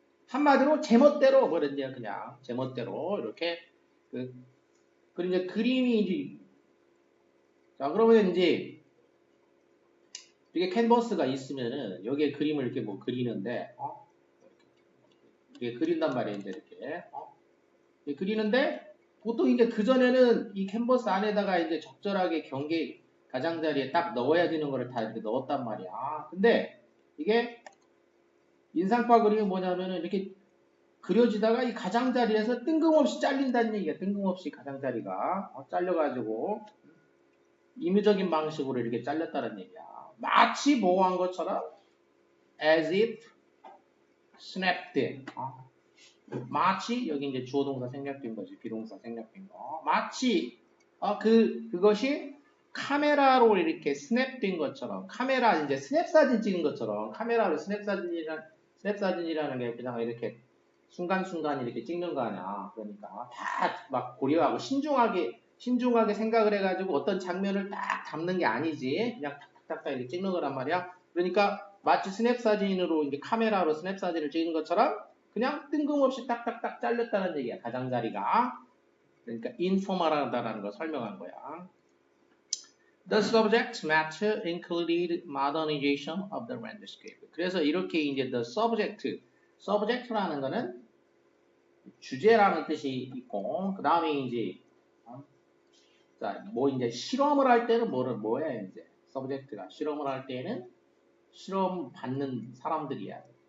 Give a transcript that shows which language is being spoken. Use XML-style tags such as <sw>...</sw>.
<ko>한마디로 제멋대로 뭐랬냐 그냥 제멋대로 이렇게 그리고 이제 그림이 이제 자 그러면 이제 이게 캔버스가 있으면은 여기에 그림을 이렇게 뭐 그리는데 이렇게 그린단 말이에요 이제 이렇게 그리는데 보통 이제 그 전에는 이 캔버스 안에다가 이제 적절하게 경계 가장자리에 딱 넣어야 되는 거를 다 이렇게 넣었단 말이야. 근데 이게 인상파 그림이 뭐냐면은 이렇게 그려지다가 이 가장자리에서 뜬금없이 잘린다는 얘기야. 뜬금없이 가장자리가 잘려가지고 임의적인 방식으로 이렇게 잘렸다는 얘기야. 마치 보호한 것처럼</ko> <en>as if snapped in.</en> <ko>마치 여기 이제 주어 동사 생략된 거지. 비동사 생략된 거. 마치 그것이 카메라로 이렇게 스냅된 것처럼 카메라 이제 스냅 사진 찍은 것처럼 카메라로 스냅 사진이라는 게 그냥 이렇게 순간순간 이렇게 찍는 거 아니야. 그러니까 다 막 고려하고 신중하게 생각을 해가지고 어떤 장면을 딱 담는 게 아니지. 그냥 탁탁탁 이렇게 찍는 거란 말이야. 그러니까 마치 스냅 사진으로 이제 카메라로 스냅 사진을 찍은 것처럼 그냥 뜬금없이 딱딱딱 잘렸다는 얘기야. 가장자리가. 그러니까 인포멀하다라는 걸 설명한 거야.</ko> <en>The subject matter included modernization of the landscape.</en> <ko>그래서 이렇게 이제</ko> <en>the subject</en> <ko>라는 거는 주제라는 뜻이 있고 그 다음에 이제 뭐 이제 실험을 할 때는 뭐야 이제 subject가 실험을 할 때는 실험 받는 사람들이야.</ko>